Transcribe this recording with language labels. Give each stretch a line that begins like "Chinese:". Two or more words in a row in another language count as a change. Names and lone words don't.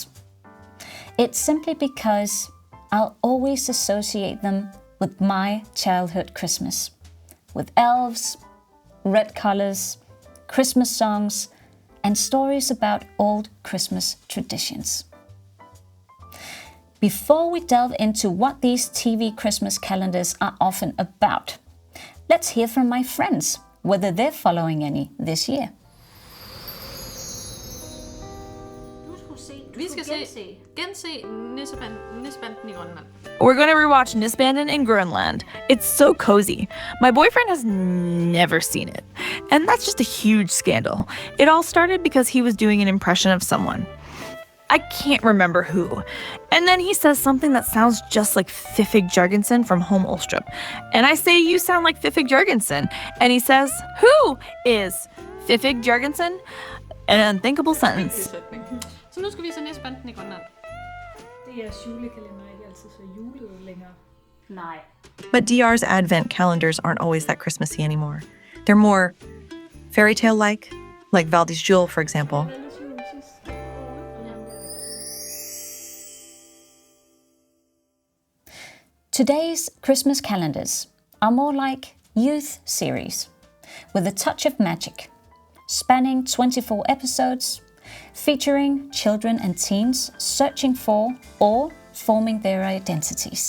English: It's simply because I'll always associate them with my childhood Christmas, with elves, red colors, Christmas songs, and stories about old Christmas traditions. Before we delve into what these TV Christmas calendars are often about, let's hear from my friends whether they're following any this year.
Danish: Vi skal gense Nissebanden i Grønland.
English: We're going to rewatch Nisbanden in Grönland. It's so cozy. My boyfriend has never seen it. And that's just a huge scandal. It all started because he was doing an impression of someone. I can't remember who. And then he says something that sounds just like Fiffig Jørgensen from Home Olstrup. And I say, you sound like Fiffig Jørgensen. And he says, who is Fiffig Jørgensen? An unthinkable sentence.
Danish: Så nu skal vi se Nissebanden i Grønland. DR's julekalender er ikke altid så julet længere. Nej.
English: But DR's advent calendars aren't always that Christmassy anymore. They're more fairy tale-like Valdis Jul, for example. Today's Christmas calendars are more like youth series, with a touch of magic, spanning 24 episodes, featuring children and teens searching for or forming their identities.